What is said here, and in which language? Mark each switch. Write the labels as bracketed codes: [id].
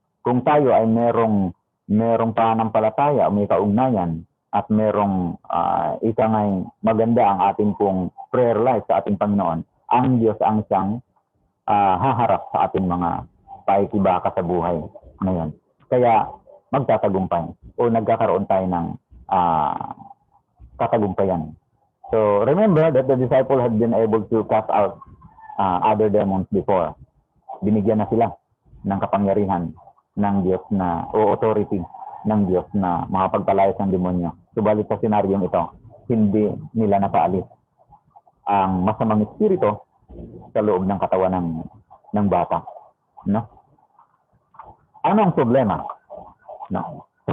[tl] Kung tayo ay merong pananampalataya o may kaugnayan at merong ikangay maganda ang ating pong prayer life sa ating Panginoon, ang Diyos ang siyang haharap sa ating mga paikibaka sa buhay ngayon. Kaya magtatagumpay o nagkakaroon tayo ng katagumpayan. [en] So remember that the disciples had been able to cast out other demons before. [tl] Binigyan na sila ng kapangyarihan ng Diyos na o authority ng Diyos na makapagpalayas ng demonyo. Subalit sa senaryong ito, hindi nila napaalis ang masamang espiritu sa loob ng katawan ng bata. No? Ano ang problema? No?